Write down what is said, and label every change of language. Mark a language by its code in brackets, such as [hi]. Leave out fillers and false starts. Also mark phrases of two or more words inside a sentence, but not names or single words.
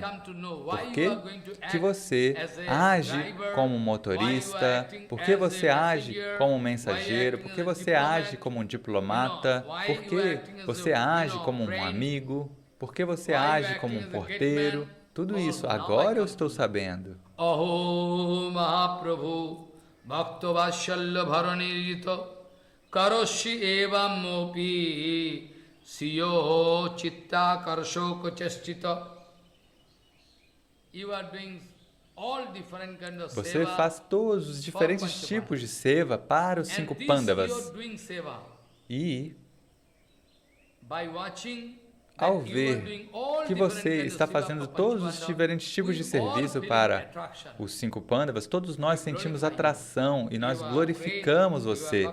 [pt] Por que você age como um motorista? Por que você age como um mensageiro? Por que você age como um diplomata? Por que você age como um amigo? Por que você age como um porteiro? Tudo isso, agora eu estou sabendo. [sa] अहो महाप्रभु भक्त वत्सल्य भरणिर्जित करोषि एवम् ओपि सियो चित्त कर्षको चेष्टित. [pt] Você faz todos os diferentes tipos de seva para os 5 Pandavas. E, ao ver que você está fazendo todos os diferentes tipos de serviço para os 5 Pandavas, todos nós sentimos atração e nós glorificamos você.